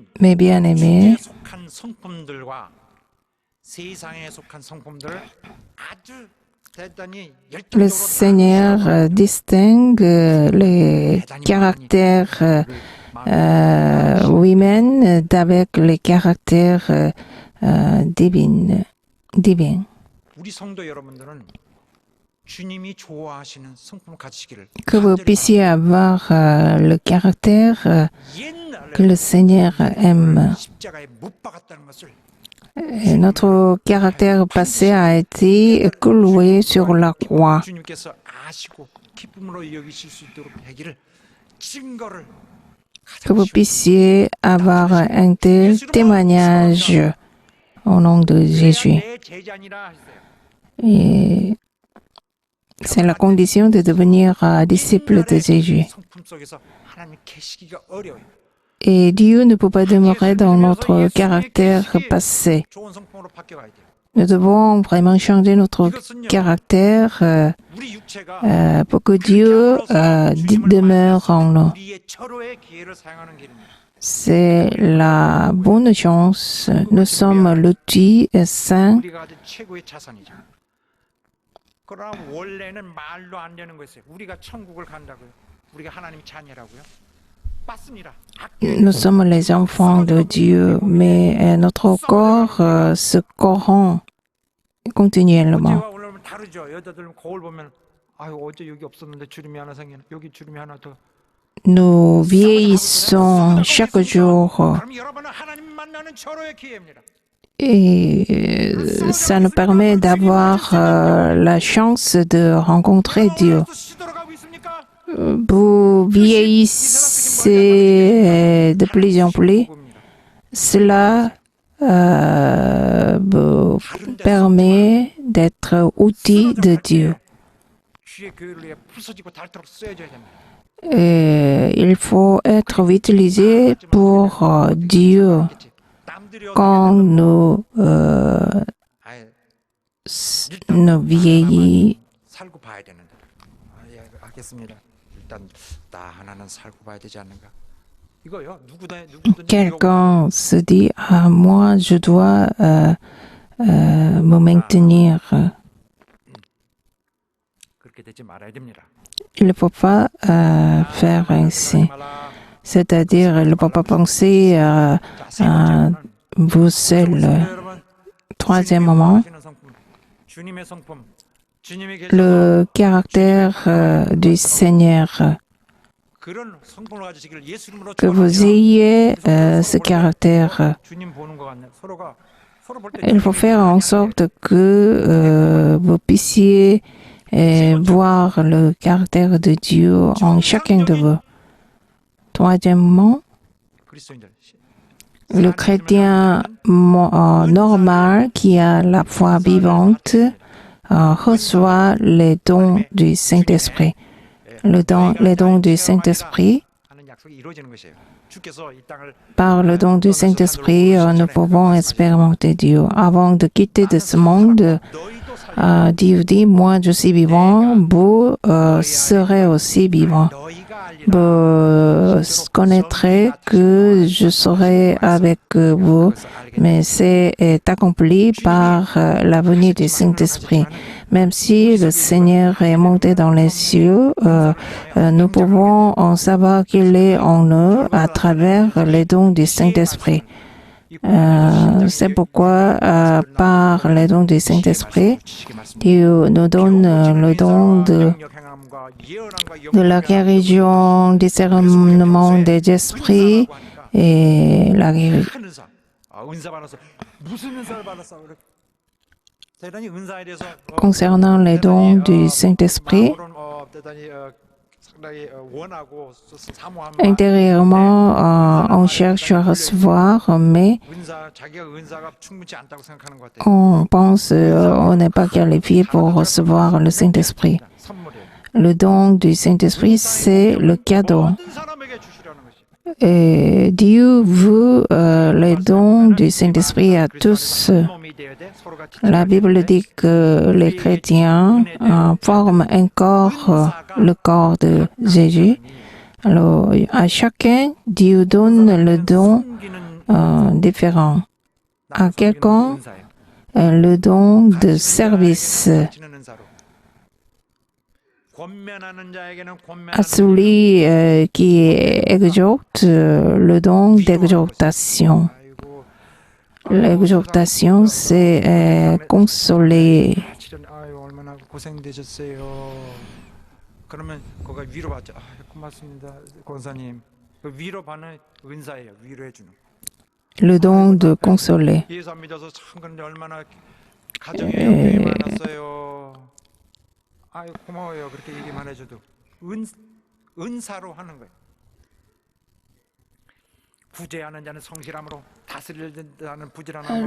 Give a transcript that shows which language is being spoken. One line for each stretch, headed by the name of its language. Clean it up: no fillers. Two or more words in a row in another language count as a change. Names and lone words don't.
French: mais bien
Korean: 주님에
French: aimé.
Korean: 속한 성품들과 세상에 속한 성품들을 아주 대단히
French: Le
Korean: 열정적으로
French: Seigneur distingue les caractères humains d'avec les caractères divins.
Korean: 우리 성도 여러분들은 주님이 좋아하시는 성품을 가지시기를
French: Que vous puissiez avoir le caractère que le Seigneur aime.
Korean: 십자가에 못 박았다는 것을
French: Et notre caractère passé a été cloué sur la croix.
Korean: 주님께서 아시고 기쁨으로 여기실 수 있도록 되기를 증거를
French: Que vous puissiez avoir un tel témoignage au nom de Jésus.
Korean: 내 제자니라 했어요.
French: Et c'est la condition de devenir disciple de Jésus.
Korean: 성품 속에서 하나님 계시기가 어려워요.
French: Et Dieu ne peut pas demeurer dans notre caractère passé.
Korean: 좋은 성품으로 바뀌어가야 돼요.
French: Nous devons vraiment changer notre caractère
Korean: 우리 육체가
French: pour que Dieu demeure en nous.
Korean: 우리의 철호의 기회를 사용하는 길입니다.
French: C'est la bonne chance. Nous sommes l'outil saint.
Korean: 우리가 가진 최고의 자산이죠. 그러나 원래는 말로 안 되는 거였어요. 우리가 천국을 간다고요. 우리가 하나님 자녀라고요. 맞습니다.
French: Nous sommes les enfants de Dieu, mais notre corps se corrompt continuellement.
Korean: 어제와 오늘은 다르죠. 여자들은 거울 보면 아유 어제 여기 없었는데 주름이 하나 생기네. 여기 주름이 하나 더.
French: Nous vieillissons chaque jour
Korean: 그럼 여러분은 하나님 만나는 철호의 기회입니다.
French: et ça nous permet d'avoir la chance de rencontrer Dieu.
Korean: 시들어가고 있습니까?
French: Vous vieillissez de plus en plus. Cela vous permet d'être outil de Dieu.
Korean: 주의 교회를 위해 부서지고 닳도록 쓰여져야 됩니다.
French: Et il faut être utilisé pour Dieu
Korean: 남들이
French: quand nous
Korean: 아예
French: nous vieillis.
Korean: 살고 봐야 되는데. 예, 알겠습니다. 일단 나 하나는 살고 봐야 되지 않는가? 이거요. 누구든지
French: Quelqu'un se dit, ah, moi, je dois me maintenir. 그렇게 되지 말아야 됩니다. Il ne faut pas faire ainsi. C'est-à-dire, il ne faut pas penser à vous seul. Troisièmement,
Korean: 주님의 성품, 주님의 계시가
French: le caractère du Seigneur.
Korean: 그런 성품을 가지시기를 예수 이름으로
French: Que vous ayez ce caractère.
Korean: 주님 보는 것 같네. 서로가 서로 볼 때
French: Il faut faire en sorte que vous puissiez voir le caractère de Dieu en chacun de vous. Troisièmement,
Korean: 그리스도인들
French: le chrétien normal qui a la foi vivante reçoit les dons du Saint-Esprit. Les dons du Saint-Esprit,
Korean: 하는 약속이 이루어지는 것이에요. 주께서 이 땅을
French: par le don du Saint-Esprit, nous pouvons expérimenter Dieu. Avant de quitter de ce monde,
Korean: 너희도 살
French: Dieu dit, moi je suis vivant, vous serez aussi vivant.
Korean: 너희가 알리라.
French: Vous connaîtrez que je serai avec vous, mais c'est accompli par la venue du Saint-Esprit. Même si le Seigneur est monté dans les cieux, nous pouvons en savoir qu'il est en nous à travers les dons du Saint-Esprit. C'est pourquoi, par les dons du Saint-Esprit, Dieu nous donne le don de la guérison, discernement des esprits et la guérison.
Korean: 큰 은사. 은사 받았어. 무슨 은사를 받았어? 대단히 은사에 대해서
French: Concernant les dons du Saint-Esprit,
Korean: 대단히 상당히 원하고 사모하는
French: intérieurement, on cherche à recevoir, mais
Korean: 은사 자기가 은사가 충분치 않다고 생각하는 것 같아요.
French: on pense on n'est pas qualifié pour recevoir le Saint-Esprit.
Korean: 선물이에요.
French: Le don du Saint-Esprit, c'est le cadeau.
Korean: 모든 사람에게 주시라는 것이.
French: Et Dieu veut les dons du Saint-Esprit à tous.
Korean: 몸이 되어야 돼. 서로 같이
French: La Bible dit que les chrétiens forment un corps, le corps de Jésus. Alors, à chacun, Dieu donne le don différent. À quelqu'un, le don de service. À celui qui exhorte, le don d'exhortation. L'exhortation, c'est consoler.
Korean: 아유 얼마나 고생되셨어요. 그러면 그거 위로받죠. 아, 고맙습니다, 권사님. 그 위로받는 은사예요. 위로해 주는.
French: Le don de consoler.
Korean: 예수 안 믿어서 참 그런데 얼마나 가정에 영향이 많았어요. 아유 고마워요. 그렇게 얘기만 해줘도 은사로 하는 거예요. 구제하는 자는 성실함으로 다스리는 부지런함으로.